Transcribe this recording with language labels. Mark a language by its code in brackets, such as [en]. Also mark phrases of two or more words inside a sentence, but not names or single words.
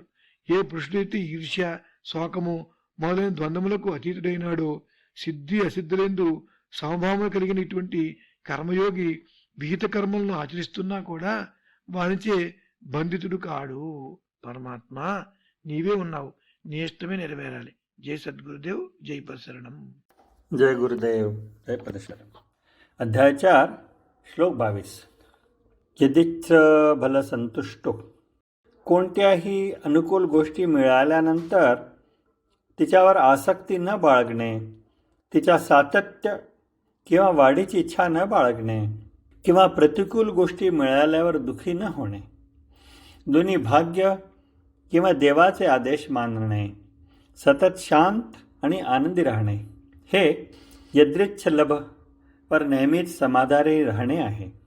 [te] ఏ పురుషుడైతే ఈర్ష్య, శోకము మొదలైన ద్వంద్వములకు అతీతుడైనాడో సిద్ధి అసిద్ధులందు సమభావము కలిగిన ఇటువంటి కర్మయోగి విహిత కర్మలను ఆచరిస్తున్నా కూడా వానిచే బంధితుడు కాడు. పరమాత్మ నీవే ఉన్నావు, నీ ఇష్టమే నెరవేరాలి. జై సద్గురుదేవ్, జై పరశరణం. [mr] जय गुरुदेव, जय परशुराम. अध्याय 4, श्लोक 22. [sa] यदिच्छ भलसंतुष्टो. [mr] कोणत्याही अनुकूल गोष्टी मिळाल्यानंतर तिच्यावर आसक्ती न बाळगणे, तिच्या सातत्य किंवा वाढीची इच्छा न बाळगणे किंवा प्रतिकूल गोष्टी मिळाल्यावर दुःखी न होणे, दोन्ही भाग्य किंवा देवाचे आदेश मानणे, सतत शांत आणि आनंदी राहणे हे यदृच्छलभ वर नेहमीच समाधानी राहणे आहे.